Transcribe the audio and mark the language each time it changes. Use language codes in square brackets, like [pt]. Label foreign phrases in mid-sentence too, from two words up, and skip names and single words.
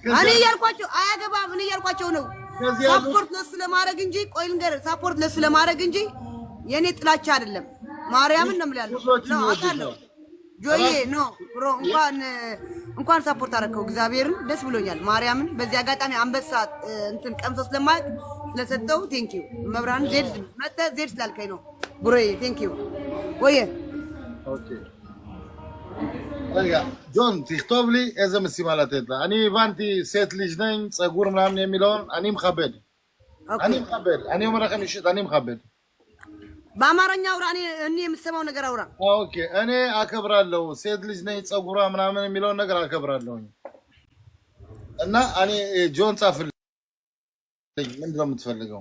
[am] እኔ ያልኳቸው አያገባም። እኔ ያልኳቸው ነው ሳፖርት ለሱ ለማድረግ እንጂ ቆይ ልንገርህ፣ ሳፖርት ለሱ ለማድረግ እንጂ የኔ ጥላቻ አይደለም። ማርያምን ነው የምልያለሁ ነው አውቃለሁ። ጆዬ ነው ብሮ እንኳን ሳፖርት አደረከው እግዚአብሔርን ደስ ብሎኛል። ማርያምን በዚህ አጋጣሚ አንበሳ እንትን ቀምሶ ስለማያውቅ ስለሰጠው [en] thank you [am] መብራን ዜድ መጣ ዜድ ስላልከኝ ነው ብሮዬ [en] thank you [am] ወይ [he] אוקיי ג'ון תכתוב לי איזה משימה לתת לה. אני הבנתי [am] ሴት ልጅ ነኝ ጸጉር ምናምን የሚለውን [he] אני מכבד. אני אומר לכם אישית אני מכבד. [am] በአማርኛ አውራ እኔ የምሰማው ነገር አውራ። ኦኬ እኔ አከብራለሁ። ሴት ልጅ ነኝ ጸጉሯ ምናምን የሚለውን ነገር አከብራለሁ እና እኔ ጆን ጻፍልኝ ምንድነው የምትፈልገው?